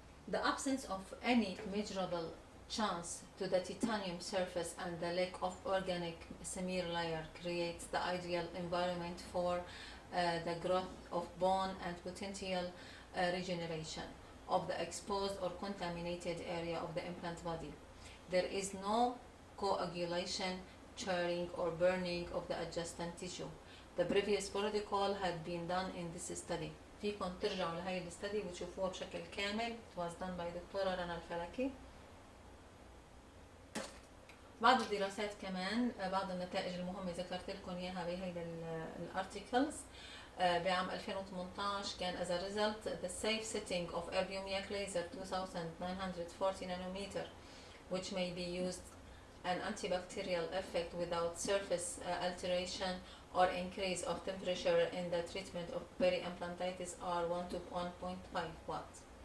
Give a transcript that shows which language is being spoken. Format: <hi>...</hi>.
<en>The absence of any measurable chance to the titanium surface and the lack of organic smear layer creates the ideal environment for the growth of bone and potential regeneration of the exposed or contaminated area of the implant body. There is no coagulation, charring, or burning of the adjacent tissue. The previous protocol had been done in this study.</en> <ar>فيكم ترجعوا لهي الستدي وتشوفوها بشكل كامل.</ar> <en>It was done by دكتورة رنا الفلكي.</en> <ar>بعض الدراسات كمان، بعض النتائج المهمة ذكرت لكم اياها بهيدا الارتيكلز. بعام 2018 كان</ar> <en>as a result the safe setting of erbium yak laser 2940 nanometer which may be used an antibacterial effect without surface alteration or increase of temperature in the treatment of peri-implantitis are 1 to 1.5 watts.</en>